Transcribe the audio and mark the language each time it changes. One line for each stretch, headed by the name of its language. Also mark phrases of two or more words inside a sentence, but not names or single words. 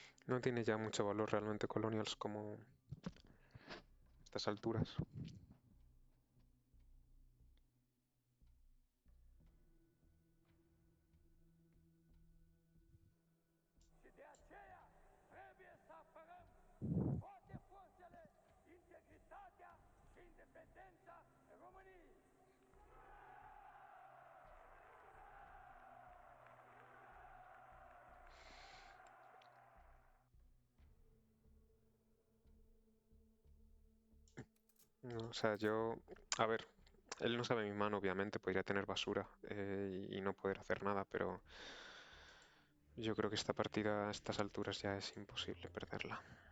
Spanish: No tiene ya mucho valor realmente Colonials como estas alturas.
Romanian: Și de aceea trebuie să apărăm toate forțele integritatea și independența României.
Spanish: No, o sea, yo... A ver, él no sabe mi mano, obviamente, podría tener basura y no poder hacer nada, pero yo creo que esta partida a estas alturas ya es imposible perderla.